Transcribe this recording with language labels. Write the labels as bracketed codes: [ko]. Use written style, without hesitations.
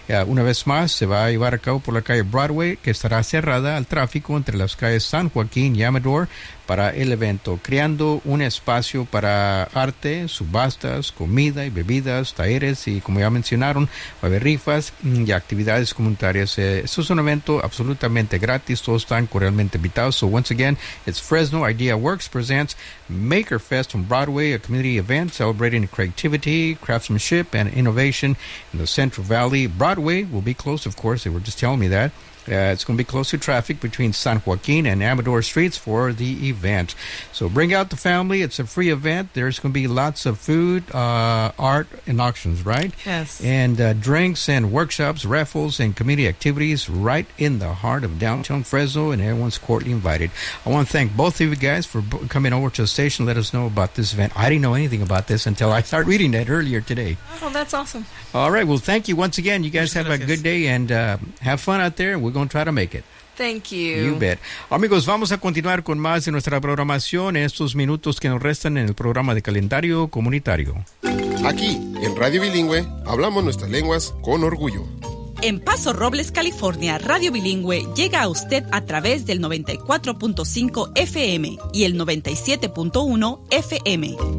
[es] Una vez más, se va a llevar a cabo por la calle Broadway, que estará cerrada al tráfico entre las calles San Joaquín y Amador para el evento, creando un espacio para arte, subastas, comida y bebidas, talleres, y como ya mencionaron, va a haber rifas y actividades comunitarias. Esto es un evento absolutamente gratis, todos están cordialmente invitados. [en] So once again, it's Fresno Idea Works presents Maker Fest on Broadway, a community event celebrating creativity, craftsmanship, and innovation in the Central Valley. Broadway will be closed, of course, they were just telling me that. It's going to be close to traffic between San Joaquin and Amador Streets for the event. So bring out the family. It's a free event. There's going to be lots of food, art, and auctions, right? Yes. And drinks and workshops, raffles, and community activities right in the heart of downtown Fresno, and everyone's cordially invited. I want to thank both of you guys for coming over to the station. Let us know about this event. I didn't know anything about this until I started reading it earlier today. Oh, that's awesome. All right. Well, thank you once again. You guys have a good day, and have fun out there. We're going to try to make it. Thank you. You bet. [es] Amigos, vamos a continuar con más de nuestra programación en estos minutos que nos restan en el programa de calendario comunitario. Aquí, en Radio Bilingüe, hablamos nuestras lenguas con orgullo. En Paso Robles, California, Radio Bilingüe llega a usted a través del 94.5 FM y el 97.1 FM.